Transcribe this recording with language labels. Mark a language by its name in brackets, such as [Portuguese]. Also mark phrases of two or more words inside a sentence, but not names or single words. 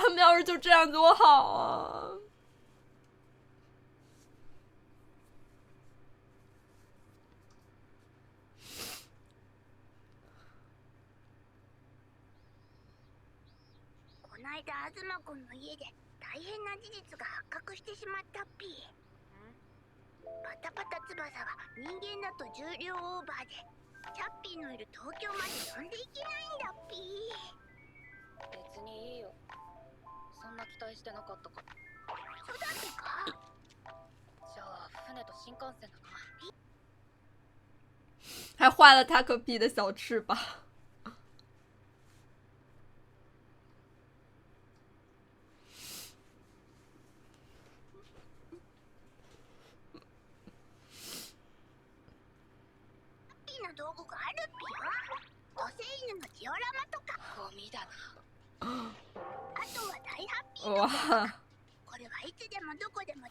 [Chinese] 他们要是就这样多好啊！ [Japanese] この間東君の家で大変な事実が発覚してしまったっぴ。パタパタ翼は人間だと重量オーバーでチャッピーのいる東京まで飛んでいけないんだっぴ。別にいいよ。そんな期待してなかったから。そうだってか。じゃあ船と新幹線だな。 [Chinese] 还画了塔可比的小翅膀。 [Japanese] 道具があるっぴよ。土星犬のジオラマとか。ゴミだな。あとは大ハッピー [Chinese] 哇， [Japanese] これはいつでもどこでも。